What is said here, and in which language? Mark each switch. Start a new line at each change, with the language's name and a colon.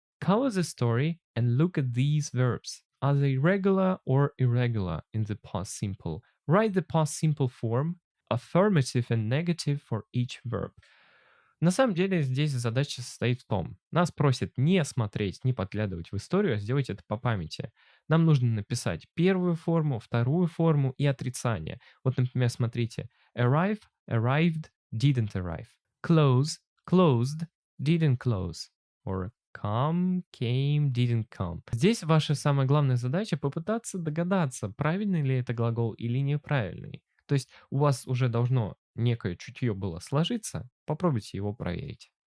English: Cover the story and look at these verbs. Are they regular or irregular in the past simple? Write the past simple form, affirmative and negative for each verb.
Russian: На самом деле здесь задача состоит в том, нас просят не смотреть, не подглядывать в историю, а сделать это по памяти. Нам нужно написать первую форму, вторую форму и отрицание. Вот, например, смотрите.
English: Arrive, arrived, didn't arrive. Close, closed, didn't close. Or come, came, didn't come.
Russian: Здесь ваша самая главная задача попытаться догадаться, правильный ли это глагол или неправильный. То есть у вас уже должно некое чутье было сложиться, попробуйте его проверить.